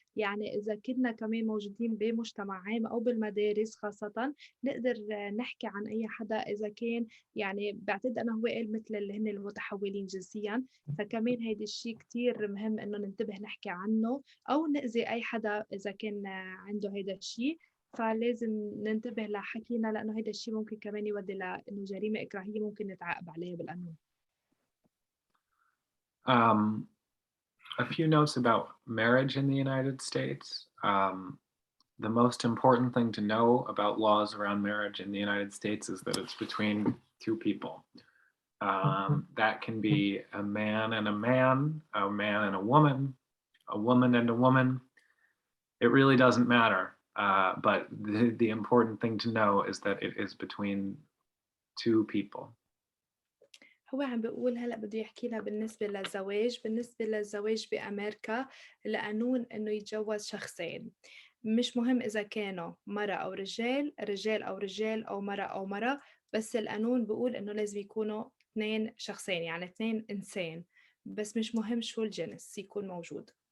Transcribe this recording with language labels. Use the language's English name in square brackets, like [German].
[Arabic] يعني إذا كنا كمان موجودين بمجتمع عام أو بالمدارس خاصةً نقدر نحكي عن أي حدا إذا كان يعني باعتقد أنا هو قال مثل اللي هن المتحولين جنسيًا، فكمان هيدا الشي كتير مهم إنه ننتبه نحكي عنه أو نأذي أي حدا إذا كان عنده هيدا الشي، فلازم ننتبه لحكينا لأنه هيدا الشي ممكن كمان يودي لإنه جريمة إكراهية ممكن نتعاقب عليها بالقانون. [English] Um, a few notes about marriage in the United States. The most important thing to know about laws around marriage in the United States is that it's between two people. That can be a man and a man and a woman and a woman. It really doesn't matter. But the important thing to know is that it is between two people. [Arabic] هو عم بيقول هلأ بده يحكي لها بالنسبة للزواج بأمريكا القانون إنه يتجوز شخصين، مش مهم إذا كانوا مرة أو رجال، رجال أو رجال أو مرة أو مرة، بس القانون بيقول إنه لازم يكونوا 2 شخصين يعني 2 إنسان، بس مش مهم شو الجنس يكون موجود.